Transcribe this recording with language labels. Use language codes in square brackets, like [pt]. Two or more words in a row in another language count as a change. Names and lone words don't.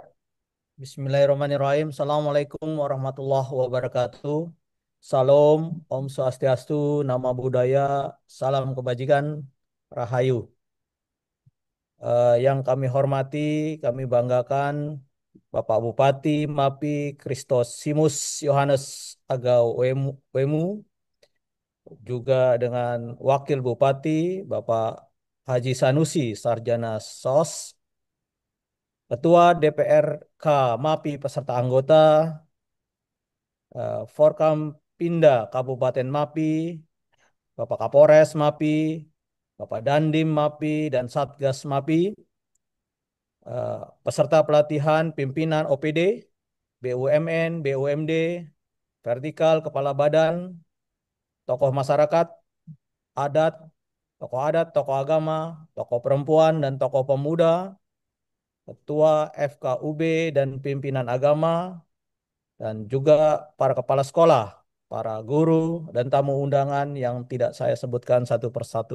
[ar] بسم الله الرحمن الرحيم. السلام عليكم ورحمة الله وبركاته. [id] Salam, [ban] Om Swastiastu, [pi] Nama Budaya, [id] Salam Kebajikan, Rahayu. Yang kami hormati, kami banggakan Bapak Bupati Mapi Kristosimus Yohanes Agau Wemu, juga dengan Wakil Bupati Bapak Haji Sanusi Sarjana SOS, Ketua DPRK MAPI peserta anggota, Forkampinda Kabupaten MAPI, Bapak Kapolres MAPI, Bapak Dandim MAPI, dan Satgas MAPI, peserta pelatihan pimpinan OPD, BUMN, BUMD, vertikal, kepala badan, tokoh masyarakat, adat, tokoh agama, tokoh perempuan, dan tokoh pemuda, ketua FKUB dan pimpinan agama, dan juga para kepala sekolah, para guru, dan tamu undangan yang tidak saya sebutkan satu persatu.